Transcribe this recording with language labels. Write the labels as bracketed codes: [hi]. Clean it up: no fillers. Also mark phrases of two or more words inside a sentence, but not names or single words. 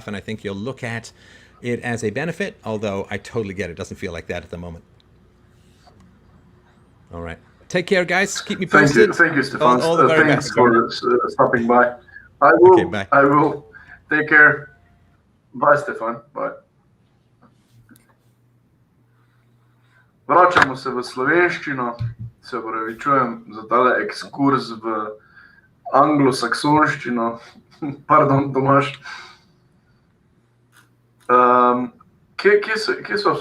[en] And I think you'll look at it as a benefit, although I totally get it. It doesn't feel like that at the moment. All right. Take care, guys. Keep me posted. Thank you, Stefan. All the very Thanks best. for stopping by. I will. Okay, bye. I will. Take care. Bye, Stefan. Bye. [sl] Vračamo se v slovenščino. Se opravičujem za tale ekskurs v anglosaksonščino. Pardon, Tomaž. Kje so?